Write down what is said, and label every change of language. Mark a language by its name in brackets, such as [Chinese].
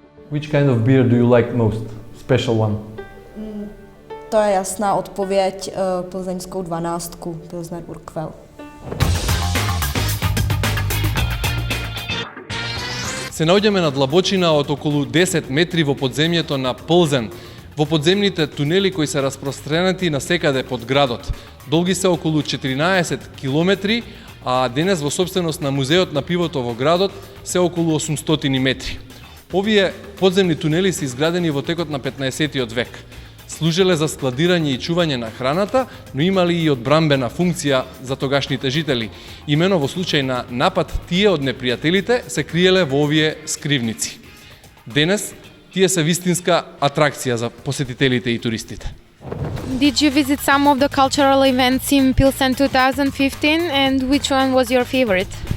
[English] Which kind of beer do you like most? Special one? [Czech] To je jasná odpověď, plzeňskou 12, Pilsner Urquell. [Macedonian] Се наоѓаме на длабочина од околу 10 метри во подземјето на Плзен, во подземните тунели кои се распространети насекаде под градот. Долги се околу 14 километри, а денес во собственост на Музеот на пивото во градот се околу 800 метри. Овие подземни тунели се изградени во текот на 15-тиот век. Служеле за складирање и чување на храната, но имали и одбрамбена функција за тогашните жители. Имено во случај на напад тие од непријателите се криеле во овие скривници. Денес тие се вистинска атракција за посетителите и туристите. [English] Did you visit some of the cultural events in Pilsen 2015 and which one was your favorite?